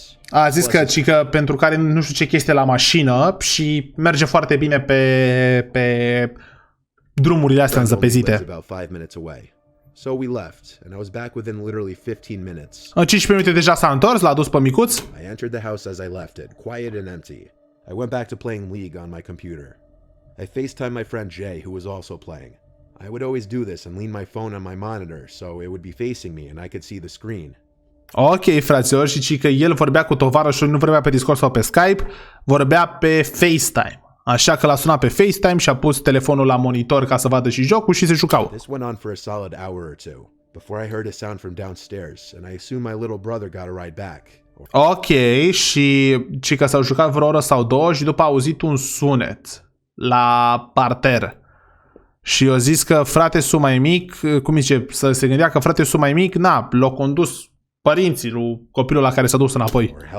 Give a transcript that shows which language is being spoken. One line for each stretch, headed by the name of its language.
Romanian: A zis că pentru care nu știu ce chestie la mașină și merge foarte bine pe drumurile astea înzăpezite.
English: So we left, and I was back within literally 15 minutes.
Romanian: În 15 minute deja s-a întors, l-a dus pe micuț.
English: I entered the house as I left it, quiet and empty. I went back to playing League on my computer. I FaceTimed my friend Jay, who was also playing. I would always do this and lean my phone on my monitor, so it would be facing me and I could see the screen.
Romanian: Ok, fraților, și că el vorbea cu tovarășul, nu vorbea pe Discord sau pe Skype, vorbea pe FaceTime. Așa că l-a sunat pe FaceTime și a pus telefonul la monitor ca să vadă și jocul și se jucau.
English: This went on for a solid hour or two before I heard a sound from downstairs and I assumed my little brother got a ride back.
Romanian: Ok, și ci că s-au jucat vreo oră sau două și după a auzit un sunet la parter. Și eu zis că frate su mai mic, cum zice, să se gândea că frate su mai mic, na, l-au condus părinții lui copilul la care s-a dus înapoi.